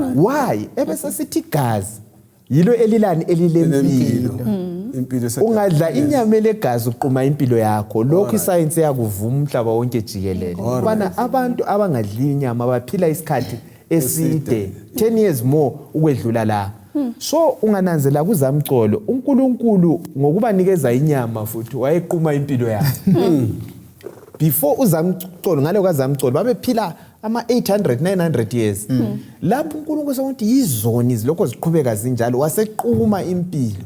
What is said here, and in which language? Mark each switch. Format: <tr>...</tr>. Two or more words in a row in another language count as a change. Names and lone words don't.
<nd>Why ebese sithi gazi yilo elilani elilempilo. ungadla inyama elegazi uquma impilo yakho. Lokhu iscience yakuvuma umhlaba wonke jikelele. Ubana abantu abangadli inyama baphila isikhathi eside</nd> <en>10 years more</en> <nd>ukwedlula la. So ungananzela kuzamcolo uNkulunkulu ngokubanikeza inyama futhi wayequma impilo yakhe. Before uzamcolo ngale kwazamcolo babephila ama 800 900 years. Lapho uNkulunkulu sokuthi yizoni lokho ziqhubeka zinjalo wasequma impilo.</nd>